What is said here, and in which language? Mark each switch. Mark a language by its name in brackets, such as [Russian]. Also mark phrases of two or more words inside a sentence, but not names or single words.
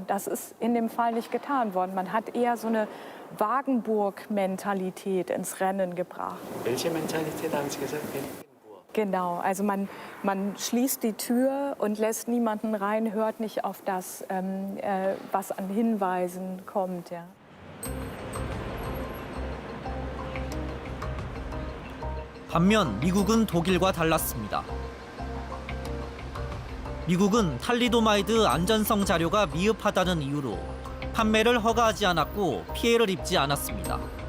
[German] Das ist in dem Fall nicht getan worden. Man hat eher so eine Wagenburg-Mentalität ins Rennen gebracht. Welche Mentalität haben Sie gesagt? Genau, also man schließt die Tür und lässt niemanden rein, hört nicht auf das, was an Hinweisen kommt. Ja. [Korean] 반면 미국은 독일과 달랐습니다. 미국은 탈리도마이드 안전성 자료가 미흡하다는 이유로 판매를 허가하지 않았고 피해를 입지 않았습니다.